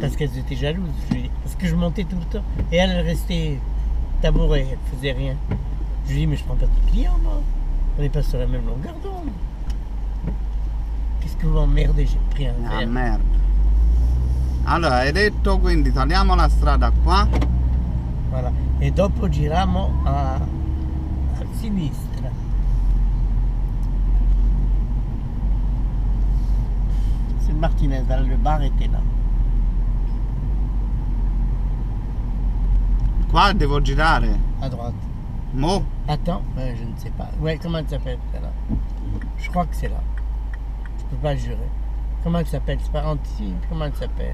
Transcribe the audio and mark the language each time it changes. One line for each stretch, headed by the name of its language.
French: Parce qu'elles étaient jalouses. Parce que je montais tout le temps. Et elle restait tabourée, elle faisait rien. Je lui dis, mais je prends pas de clients, moi. On n'est pas sur la même longueur d'onde. Qu'est-ce que vous m'emmerdez, j'ai pris un Ah verre.
Italian: merda. Allora, hai detto quindi tagliamo la strada qua.
French: Voilà.
Italian: E dopo giriamo a sinistra.
French: C'est le Martinez, le bar était là.
Italian: Qua devo girare.
French: À droite.
Italian: Mo?
French: Attends, je ne sais pas. Ouais, comment elle s'appelle celle-là? Je crois que c'est là. Je peux pas jurer. Comment elle s'appelle? C'est pas Antibes. Comment elle s'appelle?